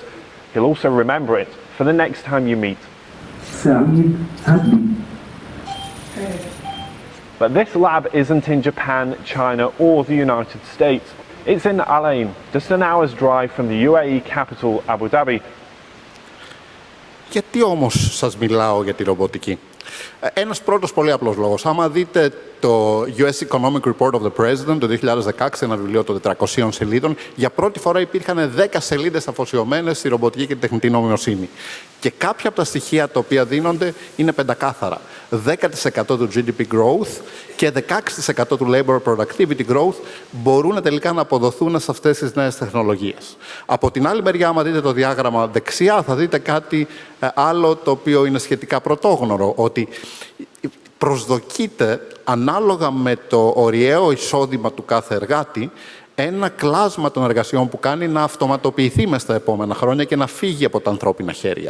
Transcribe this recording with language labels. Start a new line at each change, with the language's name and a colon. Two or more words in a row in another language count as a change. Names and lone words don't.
English: He'll also remember it for the next time you meet. But this lab isn't in Japan, China, or the United States. It's in Al Ain, just an hour's drive from the UAE capital, Abu Dhabi.
Greek: Γιατί όμως σας μιλάω για τη ρομποτική? Ένας πρώτος πολύ απλός λόγος. Άμα δείτε το US Economic Report of the President το 2016, ένα βιβλίο των 400 σελίδων, για πρώτη φορά υπήρχαν 10 σελίδες αφοσιωμένες στη ρομποτική και τη τεχνητή νοημοσύνη. Και κάποια από τα στοιχεία τα οποία δίνονται είναι πεντακάθαρα. 10% του
English: GDP growth
Greek: και 16% του
English: labor productivity growth
Greek: μπορούν τελικά να αποδοθούν σε αυτές τις νέες τεχνολογίες. Από την άλλη μεριά, άμα δείτε το διάγραμμα δεξιά, θα δείτε κάτι άλλο το οποίο είναι σχετικά πρωτόγνωρο, ότι προσδοκείται ανάλογα με το ωριαίο εισόδημα του κάθε εργάτη ένα κλάσμα των εργασιών που κάνει να αυτοματοποιηθεί μες στα επόμενα χρόνια και να φύγει από τα ανθρώπινα χέρια.